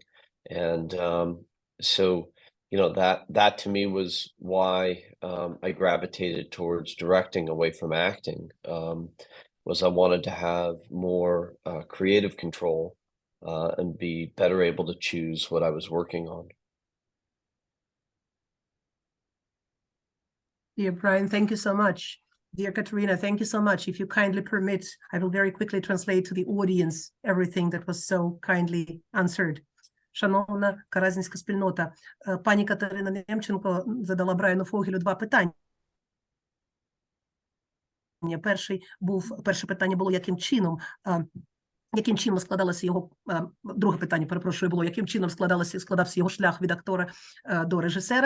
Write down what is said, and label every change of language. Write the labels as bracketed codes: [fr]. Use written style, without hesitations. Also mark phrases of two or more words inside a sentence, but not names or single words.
[en] And so, you know, that to me was why I gravitated towards directing away from acting, was I wanted to have more creative control and be better able to choose what I was working on. Dear Brian, thank you so much. Dear Katerina, thank you so much. If you kindly permit, I will very quickly translate to the audience everything that was so kindly answered. [uk] Шановна каразінська спільнота, пані Катерина Немченко задала Брайану Фоґелю 2 питання. Перше питання було, яким чином складалося його, друге питання, перепрошую, було, яким чином складався його шлях від актора до режисера.